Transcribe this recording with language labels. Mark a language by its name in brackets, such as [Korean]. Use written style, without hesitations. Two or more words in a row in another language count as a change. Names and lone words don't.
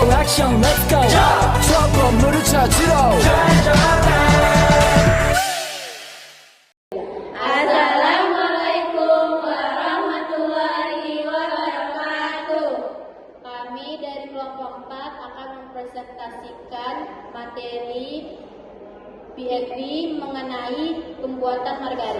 [Korean] 액션 [English] let's go [Korean] 저 건물을 찾으러 [Arabic] السلام عليكم ورحمة الله وبركاته. [Indonesian] Kami dari kelompok 4 akan mempresentasikan materi PFB mengenai pembuatan margarin.